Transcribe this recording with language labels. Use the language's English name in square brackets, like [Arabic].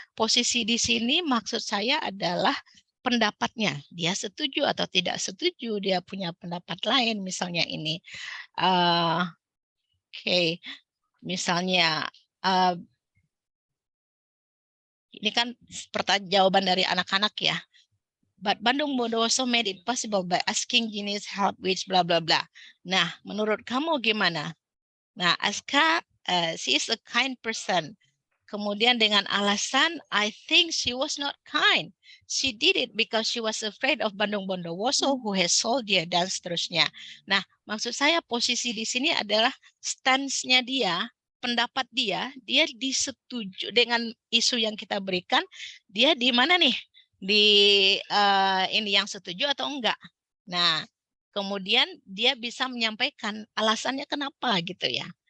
[Indonesian] Posisi di sini maksud saya adalah pendapatnya. Dia setuju atau tidak setuju, dia punya pendapat lain misalnya ini. Oke, misalnya ini kan jawaban dari anak-anak ya. [English] But Bandung Bondowoso made it possible by asking Genius help which bla bla bla. [Indonesian] Nah, menurut kamu gimana? [English] Nah, Aska, she is a kind person. [Indonesian] Kemudian dengan alasan, [English] I think she was not kind. She did it because she was afraid of Bandung Bondowoso who has soldier [Indonesian] dan seterusnya. Nah, maksud saya posisi di sini adalah stance-nya dia, pendapat dia disetuju dengan isu yang kita berikan, dia di mana nih? Di ini yang setuju atau enggak. Nah, kemudian dia bisa menyampaikan alasannya kenapa gitu ya.